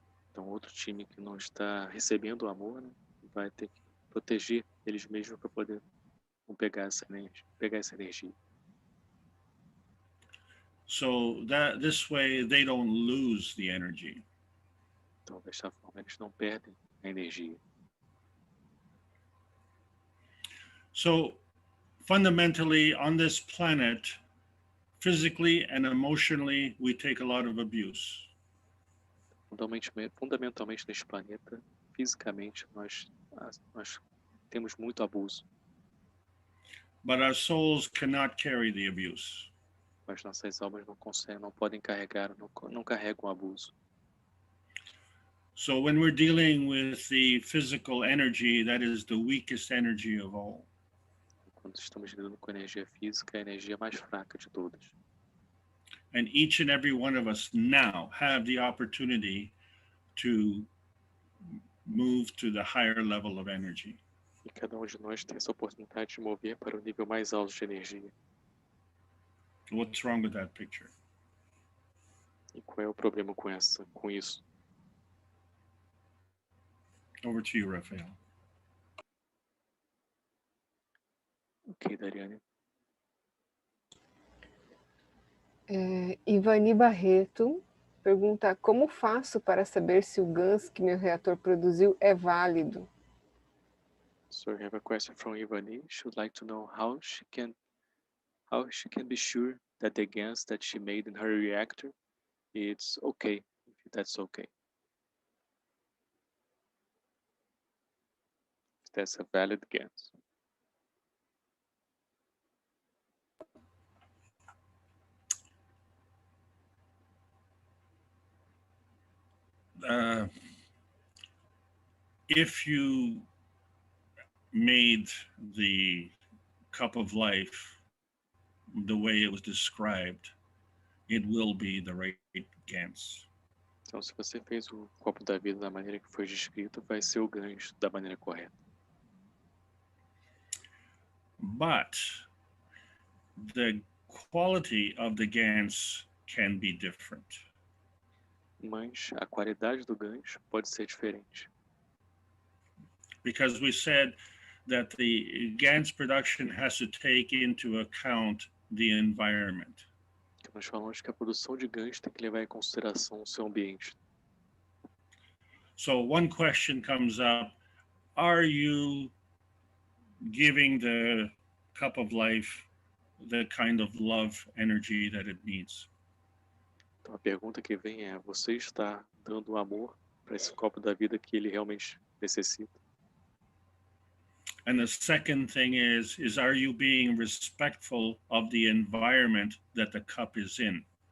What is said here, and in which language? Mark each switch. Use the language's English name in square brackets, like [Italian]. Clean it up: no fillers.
[Portuguese] Então, outro time que não está recebendo o amor, né, vai ter que proteger eles mesmos para poder pegar essa energia. [English] So that this way they don't lose the energy. [Portuguese] Então, desta forma, eles não perdem a energia. [English] So fundamentally on this planet, physically and emotionally, we take a lot of abuse. [Portuguese] Fundamentalmente neste planeta, fisicamente, nós temos muito abuso. [English] But our souls cannot carry the abuse. [Portuguese] Mas nossas almas não podem carregar, não carregam o abuso. [English] So when we're dealing with the physical energy, that is the weakest energy of all. [Portuguese] Quando estamos lidando com energia física, é a energia mais fraca de todas. [English] And each and every one of us now have the opportunity to move to the higher level of energy. [Portuguese] E cada de nós tem essa oportunidade de mover para o nível mais alto de energia. [English] What's wrong with that picture? [Portuguese] E qual é o problema com isso? [English] Over to you, Rafael. [Portuguese] Ok, Dariane. Ivani Barreto pergunta: como faço para saber se o GANs que meu reator produziu é válido? [English] So we have a question from Ivani. She would like to know how she can be sure that the gas that she made in her reactor, it's okay, if that's okay. If that's a valid gas. If you made the cup of life the way it was described, it will be the right GANs. [Portuguese] Então, se você fez o copo da vida da maneira que foi descrito, vai ser o gancho da maneira correta. [English] But the quality of the GANs can be different. [Portuguese] Mas a qualidade do gancho pode ser diferente. [English] Because we said that the GANs production has to take into account the environment. [Portuguese] Nós falamos que a produção de gancho tem que levar em consideração o seu ambiente. [English] So one question comes up: are you giving the cup of life the kind of love energy that it needs? [Portuguese] Então a pergunta que vem é: você está dando amor para esse copo da vida que ele realmente necessita? [English] And the second thing is are you being respectful of the environment that the cup is in?